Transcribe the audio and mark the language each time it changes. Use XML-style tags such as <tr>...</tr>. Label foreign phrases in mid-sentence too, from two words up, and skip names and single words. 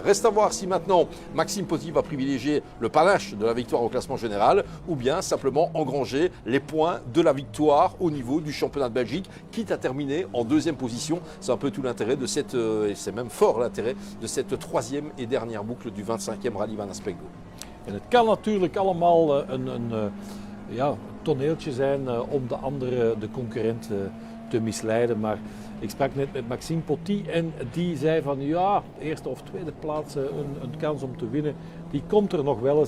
<fr>Reste à voir si maintenant Maxime Potty va privilégier le panache de la victoire au classement général ou bien simplement engranger les points de la victoire au niveau du championnat de Belgique, quitte à terminer en 2e position. C'est un peu tout l'intérêt de cette, et c'est même fort l'intérêt de cette 3e et dernière boucle du 25e rallye van Aspengouw.</fr> <nl>En het kan natuurlijk allemaal een toneeltje zijn om de concurrent te misleiden. Maar ik sprak net met Maxime Potty en die zei van ja, eerste of tweede plaats, een kans om te winnen, die komt er nog wel eens.</nl>